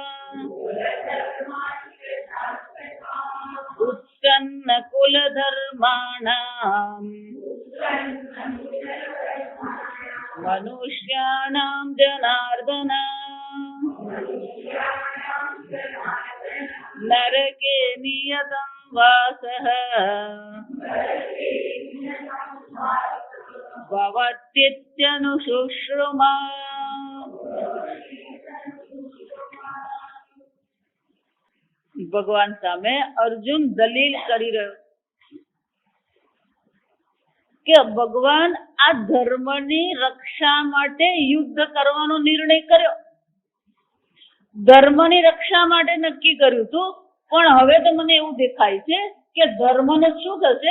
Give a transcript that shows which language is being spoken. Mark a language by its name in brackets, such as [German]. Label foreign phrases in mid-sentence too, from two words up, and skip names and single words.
[Sanskrit] उत्सन्न कुलधर्माणाम् मनुष्याणां जनार्दन नरके नियतं वासः भवत्यनुशुश्रुमा। [Gujarati] ભગવાન સામે અર્જુન દલીલ કરી રહ્યો કે ભગવાન આ ધર્મની રક્ષા માટે યુદ્ધ કરવાનો નિર્ણય કર્યો, ધર્મની રક્ષા માટે નક્કી કર્યું હતું, પણ હવે તો મને એવું દેખાય છે કે ધર્મનો શું થશે?